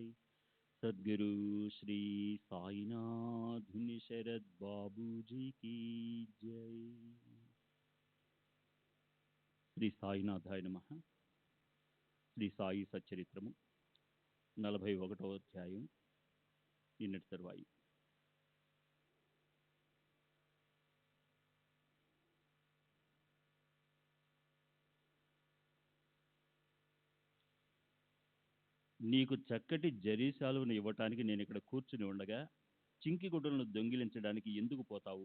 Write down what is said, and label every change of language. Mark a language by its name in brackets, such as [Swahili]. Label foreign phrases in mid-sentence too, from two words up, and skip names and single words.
[Hindi] सद्गुरु श्री साईनाथ शरद बाबू जी की जय। [Telugu] శ్రీ సాయినాథాయ నమః. శ్రీ సాయి సచ్చరిత్రము 41వ అధ్యాయం. నిన్నటి తరువాయి. నీకు చక్కటి జరీశాలువను ఇవ్వటానికి నేను ఇక్కడ కూర్చుని ఉండగా చింకి గుడ్డలను దొంగిలించడానికి ఎందుకు పోతావు?